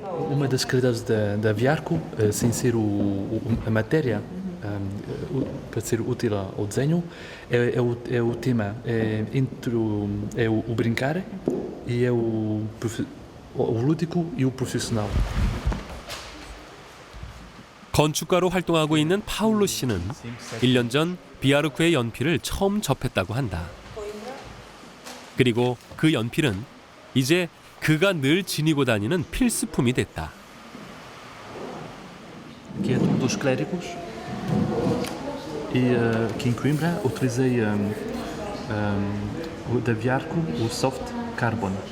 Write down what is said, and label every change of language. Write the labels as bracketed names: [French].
[Portuguese] Uma das qualidades da Viarco, sem ser a matéria, para ser útil ao desenho, é o tema, é o brincar e é o lúdico e o profissional. [Korean] 건축가로 활동하고 있는 파울로 씨는 1년 전 비아루크의 연필을 처음 접했다고 한다. 그리고 그 연필은 이제 그가 늘 지니고 다니는 필수품이 됐다. [Portuguese] Que é dos clérigos e aqui em Coimbra utilizei o da Viarco, o Soft Carbon.